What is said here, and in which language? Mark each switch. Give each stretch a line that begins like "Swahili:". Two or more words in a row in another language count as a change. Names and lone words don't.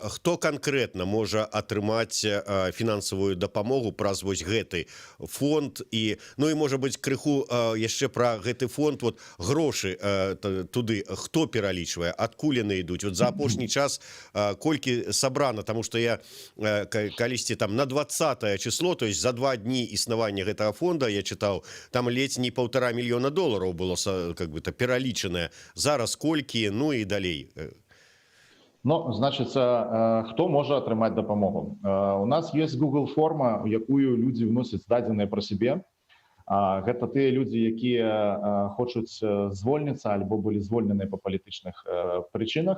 Belarusian: Хто канкрэтна можа атрымаць фінансавую дапамогу праз вось гэты фонд? І, ну і можа быць крыху яшчэ пра гэты фонд, вот грошы туды хто пералічвае, адкуль яны ідуць? Вот за апошні час колькі сабрана, таму што я калісьці там на 20 число,
Russian: то есть
Belarusian: за 2 дні існавання гэтага фонда я чытаў, там ледзь не $1,5 мільёна было
Russian: как бы-то
Belarusian: пералічанае. Зараз колькі, ну і далей. Ну, значыцца, хто можа атрымаць дапамогу? У нас ёсць Google форма, у якую людзі вносяць дадзеныя пра сябе. Гэта тыя людзі, якія хочуць звольніцца альбо былі звольненыя па палітычных прычынах.